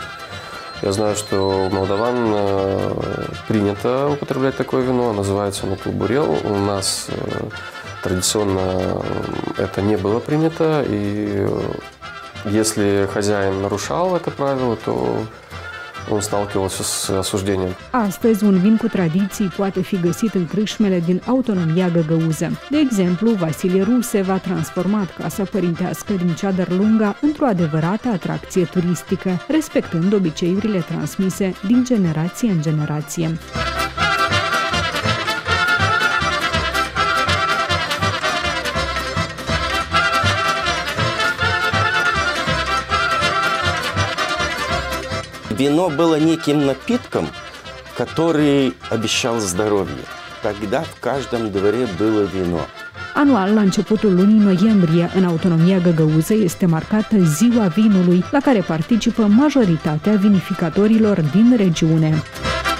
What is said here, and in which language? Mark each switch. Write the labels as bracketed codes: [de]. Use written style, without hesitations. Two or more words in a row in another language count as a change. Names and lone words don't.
[ru] Я знаю, что у молдаван принято употреблять такое вино, называется оно тулбурел. У нас традиционно это не было принято, и если хозяин нарушал это правило, то он stалкивался с осуждением. [ro] Astăzi, un vin cu tradiții poate fi găsit în crâșmele din autonomia găgăuză. De exemplu, Vasilie Rusev a transformat casa părintească din Ceadărlunga într-o adevărată atracție turistică, respectând obiceiurile transmise din generație în generație. [ru] Вино было неким напитком, который обещал здоровье. Тогда в каждом дворе было вино. [ro] Anual, la începutul lunii noiembrie, în autonomia găgăuză este marcată Ziua Vinului, la care participă majoritatea vinificatorilor din regiune.